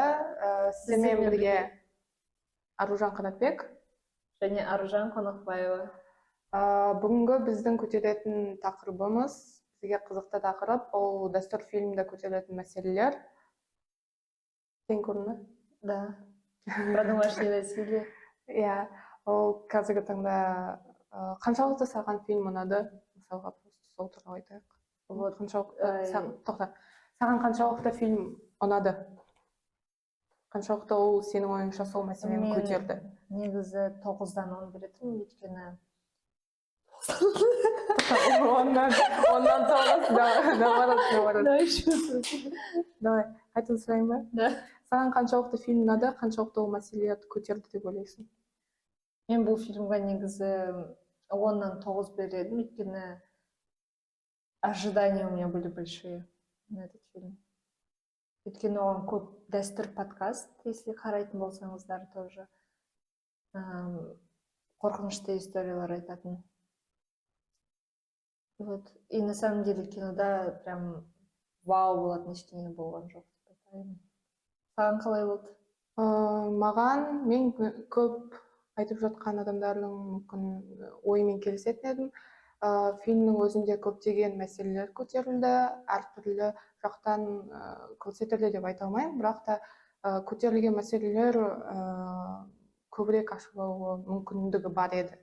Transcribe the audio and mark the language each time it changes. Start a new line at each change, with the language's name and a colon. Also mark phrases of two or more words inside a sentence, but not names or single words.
Kazakh: Сіздермен бірге Аружан Қанатбек және Аружан Қонақбаева. Бүгінгі біздің көтеретін тақырыбымыз, бізге қызықты тақырып, ол дәстүр фильмде көтерілетін мәселелер. Сен көрдің бе?
Russian: Да. Про домашнее насилие.
Kazakh: Иә, ол қазіргі таңда қаншалықты саған фильм ұнады? Мысалға сол туралы айтайық. Саған қаншалықты фильм ұнады? Қаншалықты ол сенің ойыңша сол мәселені көтерді? Негізі 9-дан 10 беретінмін, өйткені
Turkish: Ondan sonrası
Russian: Давай,
Kazakh: қайтадан сұрайын ба?
Russian: Да.
Kazakh: Саған қаншалықты фильм ұнады, қаншалықты ол мәселелерді көтерді деп ойлайсың? Мен бұл фильмға негізі 10-нан 9 бередім, өйткені
Russian: ожидания у меня были большие на этот фильм.
Kazakh: Өйткені оған көп дәстүр подкаст, если қарайтын болсаңыздар, тоже қорқынышты историялар айтатын.
Russian: Вот. И на самом деле
Kazakh: кинода прям вау болатын ештеңе болған жоқ деп айтайын. Саған қалай болды? Маған, мен көп айтып жатқан адамдардың мүмкін ойымен келісетін едім. Фильмнің өзінде көптеген мәселелер көтерілді, әртүрлі жақтан көрсетілді деп айта алмаймын, бірақ та көтерілген мәселелер көбірек ашылу мүмкіндігі бар еді.